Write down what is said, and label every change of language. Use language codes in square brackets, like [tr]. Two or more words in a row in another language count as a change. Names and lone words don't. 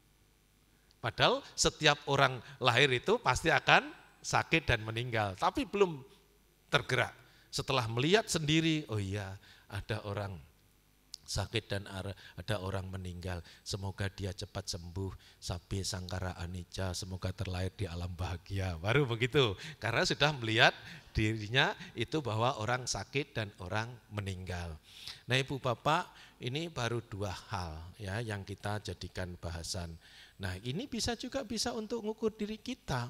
[id] Padahal setiap orang lahir itu pasti akan sakit dan meninggal, tapi belum tergerak. Setelah melihat sendiri, oh iya ada orang sakit dan ada orang meninggal, semoga dia cepat sembuh, [pi] sabbe sangkara anicca, [id] semoga terlahir di alam bahagia. Baru begitu, karena sudah melihat dirinya itu bahwa orang sakit dan orang meninggal. Nah Ibu Bapak, ini baru dua hal ya yang kita jadikan bahasan. Nah ini bisa juga bisa untuk mengukur diri kita.